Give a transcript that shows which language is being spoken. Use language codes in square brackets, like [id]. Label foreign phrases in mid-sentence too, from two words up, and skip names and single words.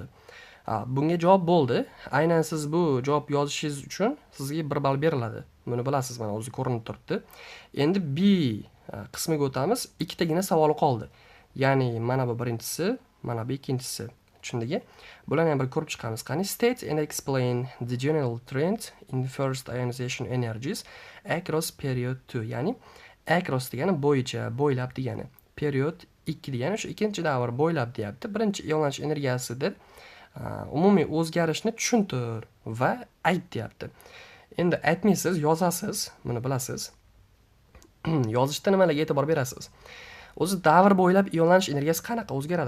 [uz] Bunga javob bo'ldi. Aynan siz bu javob yozishingiz uchun sizga 1 ball beriladi. Buni bilasiz, mana o'zi ko'rinib turibdi. Endi B qismiga o'tamiz. Ikkitagina savol qoldi. Ya'ni mana bu birinchisi, mana bu ikkinchisi. Tushundingmi? Bularni ham bir ko'rib chiqamiz. [en] Qani state and explain the general trend in the first ionization energies across period 2. [uz] Ya'ni across degani bo'yicha, bo'ylab degani. Period 2 degani shu ikkinchi davr bo'ylab deyapti. Birinchi ionlanish energiyasidir. Umumiy o'zgarishni tushuntir va ayt deyapti. Endi aytmaysiz, yozasiz, buni bilasiz. Yozishda nimalarga e'tibor berasiz? O'zi davr bo'ylab ionlanish energiyasi qanaqa o'zgaradi?